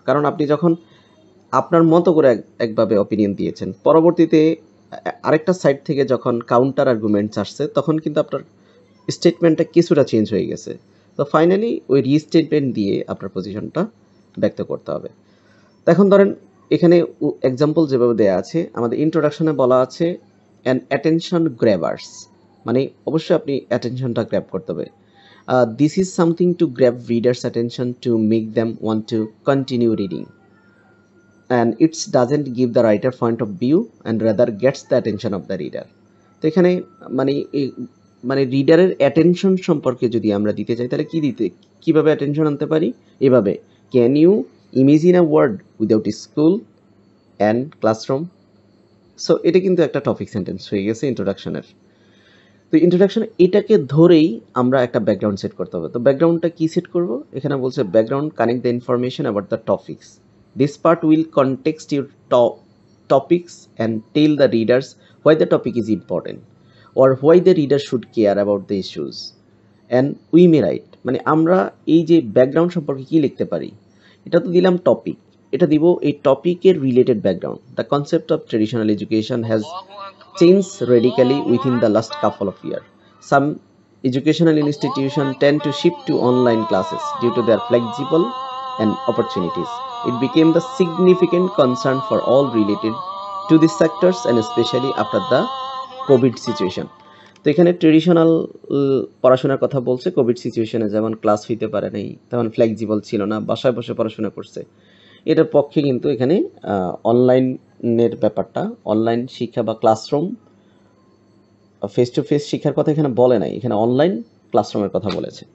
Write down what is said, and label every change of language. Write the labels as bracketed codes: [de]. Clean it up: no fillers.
[bn] কারণ আপনি যখন আপনার মতো করে একভাবে অপিনিয়ন দিয়েছেন, পরবর্তীতে আরেকটা সাইড থেকে যখন কাউন্টার আর্গুমেন্টস আসছে তখন কিন্তু আপনার স্টেটমেন্টটা কিছুটা চেঞ্জ হয়ে গেছে। তো ফাইনালি ওই রিস্টেটমেন্ট দিয়ে আপনার পজিশনটা ব্যক্ত করতে হবে। তো এখন ধরেন এখানে এক্সাম্পল যেভাবে দেওয়া আছে, আমাদের ইন্ট্রোডাকশনে বলা আছে অ্যান অ্যাটেনশন গ্র্যাবার্স, মানে অবশ্যই আপনি অ্যাটেনশনটা গ্র্যাব করতে হবে। [en] This is something to grab readers attention to make them want to continue reading, and it doesn't give the writer point of view and rather gets the attention of the reader। [bn] তো এখানে মানে মানে রিডারের attention সম্পর্কে যদি আমরা দিতে চাই তাহলে কিভাবে অ্যাটেনশন আনতে পারি? [en] এভাবে, can you imagine a world without school and classroom. [bn] So এটা কিন্তু একটা টপিক সেন্টেন্স হয়ে গেছে ইন্ট্রোডাকশনের। তো ইন্ট্রোডাকশন এটাকে ধরেই আমরা একটা ব্যাকগ্রাউন্ড সেট করতে হবে। তো ব্যাকগ্রাউন্ডটা কি সেট করব? এখানে বলছে [en] Background connect the information about the topics. This part will context your topics and tell the readers why the topic is important or why the reader should care about the issues. And we may write, [bn] মানে আমরা এই যে background সম্পর্কে কি লিখতে পারি, এটা তো দিলাম টপিক, এটা দিব এই টপিকের related background. [en] The concept of traditional education has changed radically within the last couple of years. Some educational institutions tend to shift to online classes due to their flexible and opportunities. It became the significant concern for all related to these sectors and especially after the COVID situation. [bn] তো এখানে traditional পড়াশোনার কথা বলছে, Covid সিচুয়েশনে যেমন class হইতে পারে নাই, তেমন ফ্লেক্সিবল ছিল না, বাসায় বসে পড়াশোনা করছে। এটার পক্ষে কিন্তু এখানে অনলাইনের ব্যাপারটা, অনলাইন শিক্ষা বা ক্লাসরুম, ফেস টু ফেস শিক্ষার কথা এখানে বলে নাই, এখানে অনলাইন ক্লাসরুমের কথা বলেছে।